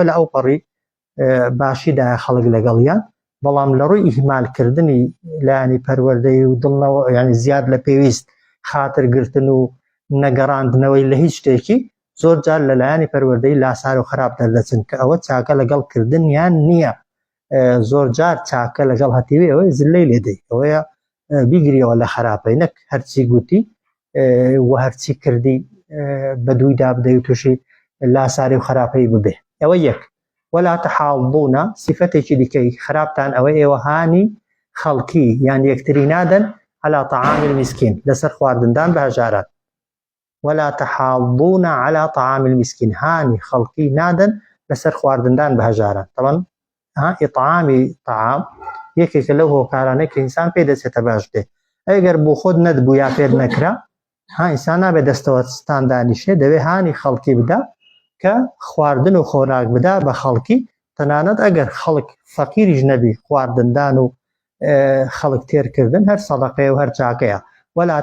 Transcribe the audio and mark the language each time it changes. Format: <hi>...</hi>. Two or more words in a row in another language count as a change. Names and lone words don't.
<ckb>لە ئەو پەڕی باشیدا خەڵک لەگەڵیان بەڵام لە ڕووی ئیهمالکردنی لایانی پەروەردەی و دڵنەوە ینی زیاد لە پێویست خاترگرتن و نەگەڕاندنەوەی لە هیچ شتێکی زۆر جار لە لایانی پەروەردەی لاسار و خراپ دەردەچن کە ئەوە چاکە لەگەڵ کردنیان نییە زۆر جار چاکە لەگەڵ هەتیوی ئەوەی زلەی لێدەی ئەوەیە بیگریەوە لە خراپەی نەک هەرچی گوتی و هەرچی کردی بە دوویدا بدەی و تووشی لاساری و خراپەی ببێ ئەوە یەک</ckb> <ar>ولا تحاضون</ar> <ckb>صفتێکی دیکەی خراپتان ئەوەی ئێوە هانی خەڵکی یان یەکتری نادەن</ckb> <ar>على طعام المسكين</ar> <ckb>لەسەر خواردندان بە هەژاران</ckb> <ar>ولا تحاضون على طعام المسكين</ar> <ckb>هانی خەڵکی نادەن لەسەر خواردندان بە هەژاران طبعا ئیطعامی طعام یەکێکە لەو هۆکارانەی کە ئینسان پێ دەچێتە باش دێ ئەگەر بۆ خۆت نەدبوو یا پێت نەکرا ئینسان نابێت دەستەوە ستان دانیشێ دەوێ هانی خەڵکی بدا کە خواردن و خۆراک بدا بە خەڵکی تەنانەت ئەگەر خەڵک فەقیریش نەبی خواردندان و خەڵک تێرکردن هەر سەدەقەیە و هەر چاکەیە ولا</ckb>